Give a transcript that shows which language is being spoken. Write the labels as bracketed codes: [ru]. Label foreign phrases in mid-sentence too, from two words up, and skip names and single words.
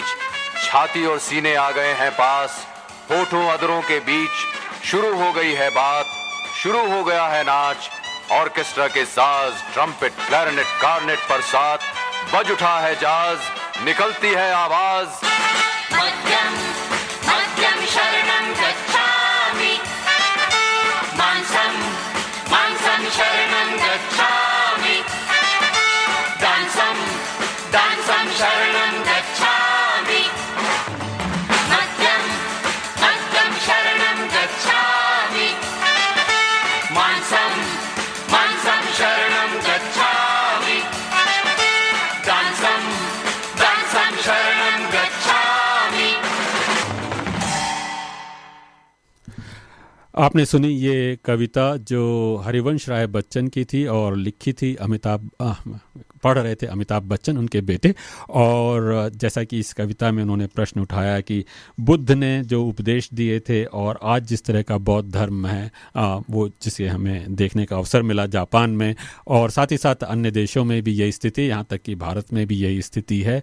[hi] छाती और सीने आ गए हैं पास, होठों अधरों के बीच शुरू हो गई है बात, शुरू हो गया है नाच। ऑर्केस्ट्रा के साज, ट्रम्पेट क्लैरिनेट कार्नेट पर साथ बज उठा है जाज, निकलती है आवाज। [pi] मध्यम मध्यम शरणं गच्छामि, मांसं मांसं शरणं गच्छामि, दांसं दांसं शरणं गच्छामि, मध्यम मध्यम शरणं गच्छामि, मांसं मांसं शरणं गच्छामि, दांसं दांसं शरणं गच्छामि। [hi] आपने सुनी ये कविता जो हरिवंश राय बच्चन की थी और लिखी थी पढ़ रहे थे अमिताभ बच्चन, उनके बेटे। और जैसा कि इस कविता में उन्होंने प्रश्न उठाया कि बुद्ध ने जो उपदेश दिए थे और आज जिस तरह का बौद्ध धर्म है वो जिसे हमें देखने का अवसर मिला जापान में, और साथ ही साथ अन्य देशों में भी यही स्थिति, यहाँ तक कि भारत में भी यही स्थिति है।